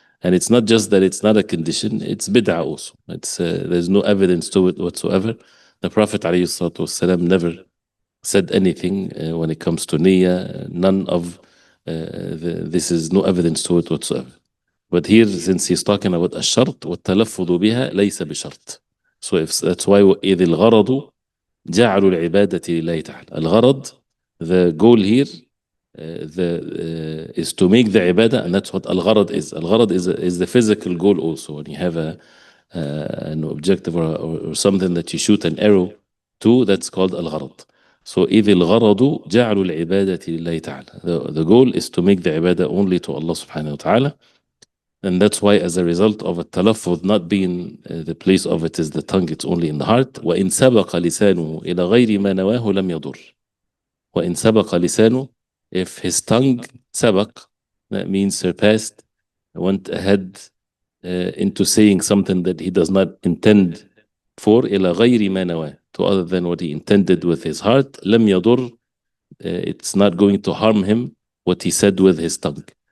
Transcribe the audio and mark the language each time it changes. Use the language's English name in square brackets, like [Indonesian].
[English] And it's not just that it's not a condition, it's bid'ah also. It's there's no evidence to it whatsoever. The Prophet ﷺ never said anything when it comes to niyyah. None of this is no evidence to it whatsoever. But here, since he's talking about [Arabic] الشرط والتلفظ بها ليس بشرط. [English] So if that's why [Arabic] إذ الغرض جعل العبادة لله تعالى. [English] الغرض, the goal here, is to make the ibadah, and that's what al-gharad is. Al-gharad is the physical goal also. When you have an objective or something that you shoot an arrow to, that's called al-gharad. [Arabic] So إذ الغرض جعل العبادة لله تعالى. [English] The goal is to make the ibadah only to Allah subhanahu wa ta'ala. And that's why, as a result of a talaffuz not being the place of it is the tongue, it's only in the heart. [Arabic] وإن سبق لسانه إلى غير ما نواه لم يضر. وإن سبق لسانه, [English] if his tongue سبق, that means surpassed, went ahead into saying something that he does not intend for, [Arabic] إلى غير ما نواه, [English] to other than what he intended with his heart, [Arabic] لم يضر, [English] it's not going to harm him what he said with his tongue.